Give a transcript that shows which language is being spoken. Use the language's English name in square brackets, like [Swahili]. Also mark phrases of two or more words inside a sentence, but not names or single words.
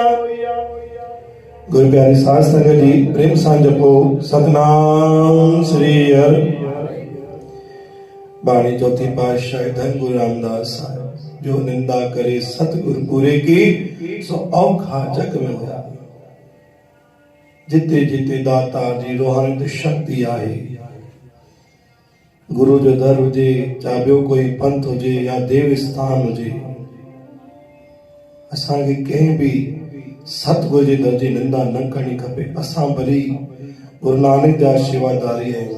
[Sindhi] गुरु प्यारे साध संगत जी प्रेम सां जपो सतनाम श्री हरि। [Punjabi] ਬਾਣੀ ਚੌਥੀ ਪਾਤਸ਼ਾਹ ਧੰਨ ਗੁਰੂ ਰਾਮਦਾਸ ਸਾਹਿਬ। ਜੋ ਨਿੰਦਾ ਕਰੇ ਸਤਿਗੁਰੂ ਪੂਰੇ ਕੀ ਸੋ ਔਖਾ ਜਗ ਮੇਂ ਹੋਇਆ। [Sindhi] जिते जिते दाता जी रूहानी शक्ति आहे। गुरु जो दर हुजे चाहे ॿियो कोई पंथ हुजे या देव स्थान हुजे। असांखे कंहिं बि सतगुरु जे दर जी निंदा न करणी खपे। असां भली गुरु नानक जा शेवादारी आहियूं।